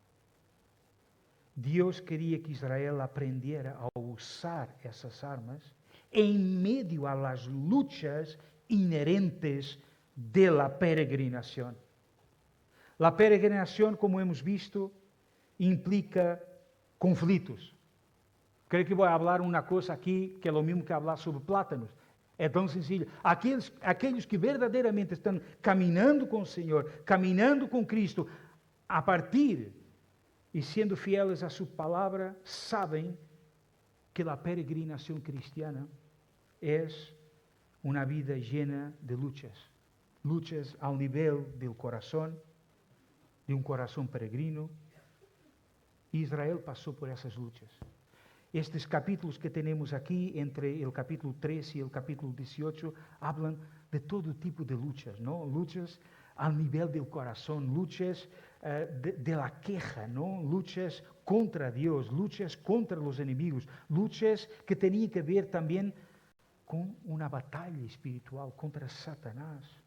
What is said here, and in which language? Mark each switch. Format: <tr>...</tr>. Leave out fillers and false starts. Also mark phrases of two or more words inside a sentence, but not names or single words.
<es>Dios quería que Israel aprendiera a usar esas armas en medio a las luchas inherentes de la peregrinación. La peregrinación, como hemos visto, implica conflitos. Creo que voy a hablar una cosa aquí que es lo mismo que hablar sobre plátanos.</es> <pt>É tão sencillo. Aqueles que verdadeiramente estão caminhando com o Senhor, caminhando com Cristo, a partir e sendo fieles a sua palavra, sabem que a peregrinação cristiana é uma vida</pt> <es>llena de luchas.</es> <pt>Luchas ao nível do coração, de um coração peregrino. Israel passou por essas luchas. Estes capítulos que temos aqui, entre o capítulo 13 e o capítulo 18,</pt> <es>hablan de todo tipo de luchas, ¿no? Luchas al nível del corazón, luchas de la queja, ¿no? Luchas contra Dios, luchas contra los enemigos, luchas que tenían que ver también con una batalla espiritual contra Satanás.</es>